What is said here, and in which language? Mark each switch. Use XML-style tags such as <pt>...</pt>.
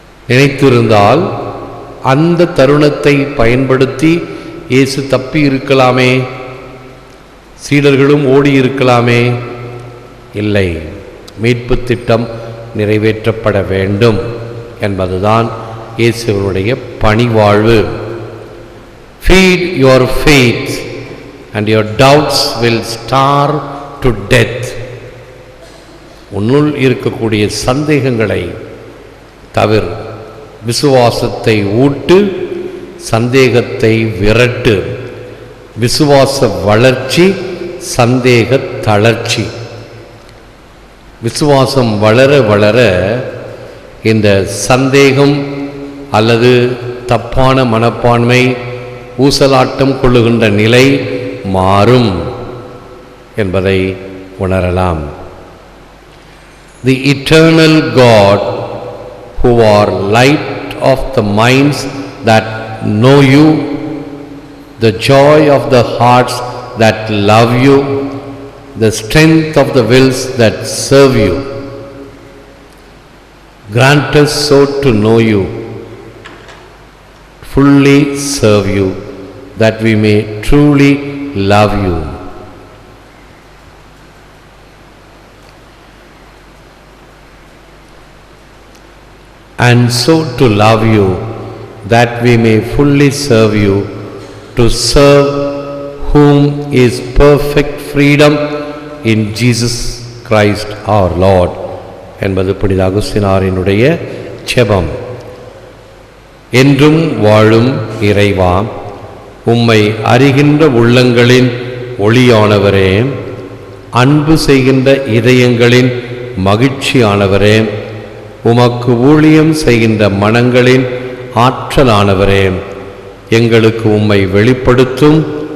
<ta>நினைத்திருந்தால் அந்த தருணத்தை பயன்படுத்தி இயேசு தப்பி இருக்கலாமே, சீடர்களும் ஓடி இருக்கலாமே. இல்லை, மீட்பு திட்டம் நிறைவேற்றப்பட வேண்டும் என்பதுதான் இயேசுவினுடைய பணிவாழ்வு.</ta> <en>Feed your faith and your doubts will starve to death.</en> <ta>உன்னுள் இருக்கக்கூடிய சந்தேகங்களை தவிர விசுவாசத்தை ஊட்டு, சந்தேகத்தை விரட்டு. விசுவாச வளர்ச்சி, சந்தேக தளர்ச்சி. விசுவாசம் வளர வளர இந்த சந்தேகம் அல்லது தப்பான மனப்பான்மை, ஊசலாட்டம் கொள்ளுகின்ற நிலை மாறும் என்பதை உணரலாம்.</ta> <en>The eternal God, who are light of the minds that know you, the joy of the hearts that love you, the strength of the wills that serve you, grant us so to know you, fully serve you, that we may truly love you. And so to love you, that we may fully serve you, to serve whom is perfect freedom in Jesus Christ our Lord</en> <ta>என்பது புனித அகுஸ்தினாரினுடைய ஜெபம். என்றும் வாழும் இறைவா, உம்மை அறிகின்ற உள்ளங்களின் ஒளியானவரே, அன்பு செய்கின்ற இதயங்களின் மகிழ்ச்சியானவரே, உமக்கு ஊழியம் செய்கின்ற மனங்களின் ஆற்றலானவரே, எங்களுக்கு உம்மை வெளிப்படுத்தும்.</ta>